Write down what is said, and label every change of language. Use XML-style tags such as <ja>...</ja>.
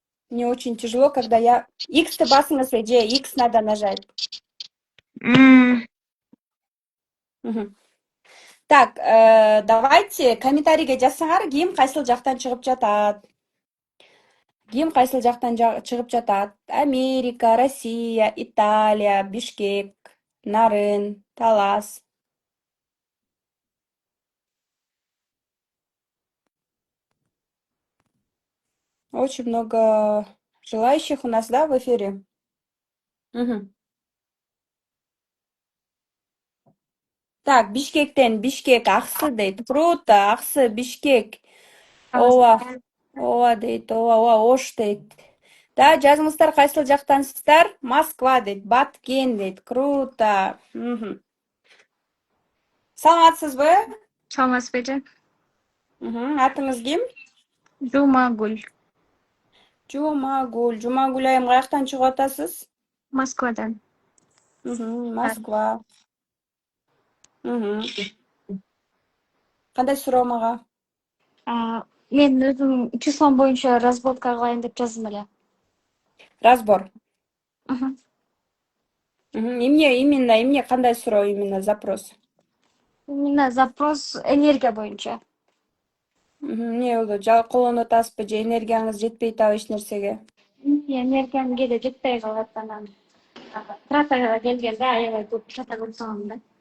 <ru>Мне очень тяжело, когда я...</ru> <ky>X-то басыңыз, эже,</ky> <ru>X надо нажать. Так, давайте</ru> <ky>комментарийге жазсаңар, ким кайсыл жактан чыгып жатат. Ким кайсыл жактан чыгып жатат. Америка, Россия, Италия, Бишкек, Нарын, Талас.</ky> <ru>Очень много желающих у нас, да, в эфире?</ru> <ky>Так, Бишкектен, Бишкек, Аксы дейт. Круто, Аксы, Бишкек. Ооба дейт, ооба, Ош дейт. Да, жазыңыздар, кайсыл жактансыздар? Москва дейт, Баткен дейт. Круто. Саламатсызбы? Саламатсызбы эже? Атыңыз ким? Жумагүл. Жумагүл. Жумагүл айым, каяктан чыгып атасыз? Москвадан. Москва. Кандай суроо мага? Мен өзүм числом боюнча разборка кылайын деп жаздым эле. Разбор. Эмне кандай суроо,</ky> <ru>именно запрос? Именно запрос</ru> <ky>энергия боюнча. Эмне болду? Колдонуп атасызбы же энергияңыз жетпей атабы эч нерсеге? Энергиям кээде жетпей калат, анан трассага келгенде аябай көп шата көрсөм да.</ky>